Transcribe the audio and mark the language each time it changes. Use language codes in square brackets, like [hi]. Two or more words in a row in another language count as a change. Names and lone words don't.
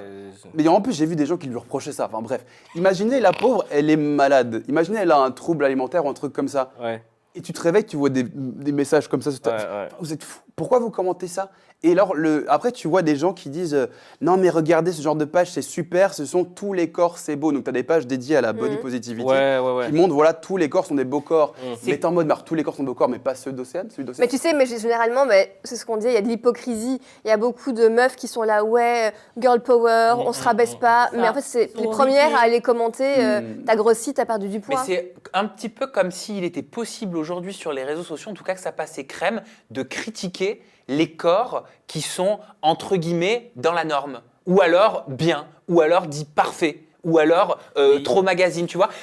[fr] Mais en plus, j'ai vu des gens qui lui reprochaient ça. Enfin bref, imaginez la pauvre, elle est malade. Imaginez, elle a un trouble alimentaire ou un truc comme ça. Ouais. Et tu te réveilles, tu vois des messages comme ça. Vous êtes fous. Pourquoi vous commentez ça? Et alors, après, tu vois des gens qui disent non, mais regardez ce genre de page, c'est super, ce sont tous les corps, c'est beau. Donc, tu as des pages dédiées à la [en] body positivity [fr] qui montrent, voilà, tous les corps sont des beaux corps. Mais t'es en mode, tous les corps sont beaux corps, mais pas ceux d'Océane, celui d'Océane. Mais tu sais, mais généralement, c'est ce qu'on dit, il y a de l'hypocrisie. Il y a beaucoup de meufs qui sont là, ouais, [en] girl power, [fr] on se rabaisse pas. Mais en fait, c'est les premières à aller commenter, t'as grossi, t'as perdu du poids. Mais c'est un petit peu comme s'il était possible aujourd'hui sur les réseaux sociaux, en tout cas que ça passait crème, de critiquer les corps qui sont, entre guillemets, dans la norme. Ou alors bien, ou alors dit parfait, ou alors trop magazine, tu vois.